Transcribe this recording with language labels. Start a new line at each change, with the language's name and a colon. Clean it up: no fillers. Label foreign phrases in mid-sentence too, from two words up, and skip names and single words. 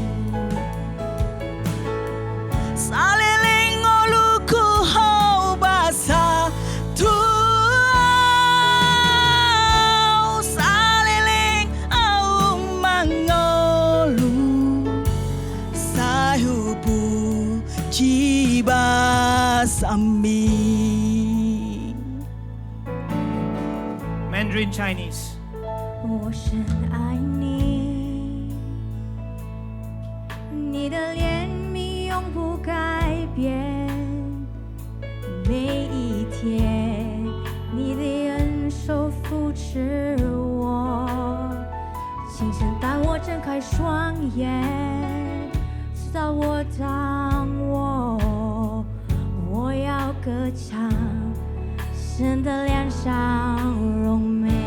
Batak Toba: saliling oluku ho basa Tuhan saliling au mangolu sahupu jiba sami.
English: Mandarin Chinese.
Chinese: 我深爱你，你的怜悯永不改变。每一天，你的恩手扶持我，轻声带我睁开双眼，直到我掌握，我要歌唱，神的脸上荣美。